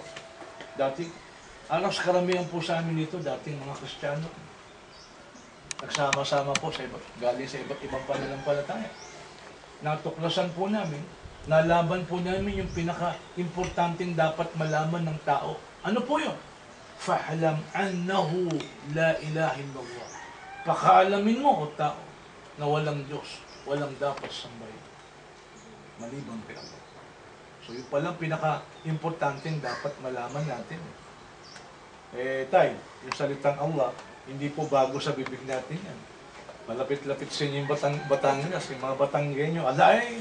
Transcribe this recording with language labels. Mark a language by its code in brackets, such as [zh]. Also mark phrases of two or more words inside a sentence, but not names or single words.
[tl] Dati, alas karamihan po sa amin dito, dating mga Kristiyano. Nagsama-sama po galing sa iba't ibang pananampalataya. Natuklasan po namin, nalaman po namin yung pinaka-importanting dapat malaman ng tao. Ano po yun? [ar] فاعلم أنه لا إله إلا الله. [tl] Pakaalamin mo, o tao, na walang Diyos, walang dapat sambahin. Maliban kay Allah. So yun palang pinaka-importanting dapat malaman natin. Tay, yung salitang Allah, hindi po bago sa bibig natin yan. Malapit-lapit sa inyo yung Batangas, yung mga Batanggenyo, alay!